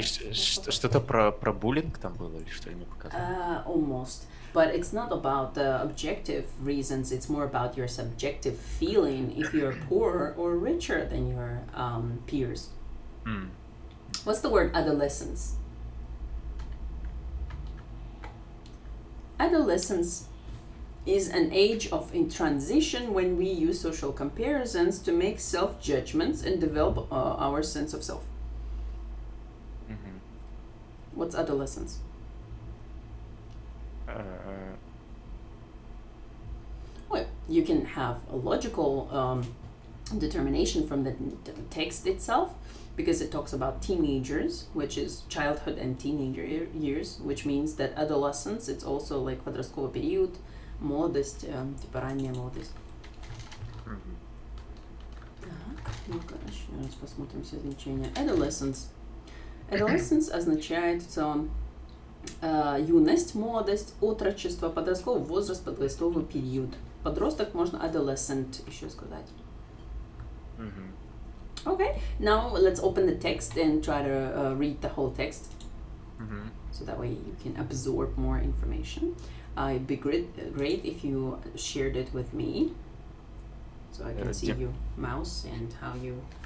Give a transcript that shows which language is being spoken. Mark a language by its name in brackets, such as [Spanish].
[Russian] Что-то про буллинг там было или что ли мне показалось? [English] Almost. But it's not about the objective reasons, it's more about your subjective feeling if you're poorer or richer than your peers. What's the word adolescence? Adolescence is an age of in transition when we use social comparisons to make self-judgments and develop our sense of self. What's adolescence? Well, you can have a logical determination from the text itself, because it talks about teenagers, which is childhood and teenager years, which means that adolescence, it's also like [Russian] подростковый период, молодость, типа ранняя молодость. Так, ну-ка, еще раз посмотрим все значения. [English] Adolescence. [Russian] Adolescence означает в целом юность, молодость, отрочество, подростковый возраст, подростковый период. Подросток можно adolescent еще сказать. [English] Okay, now let's open the text and try to read the whole text. So that way you can absorb more information. It'd be great if you shared it with me, so I can see your mouse and how you...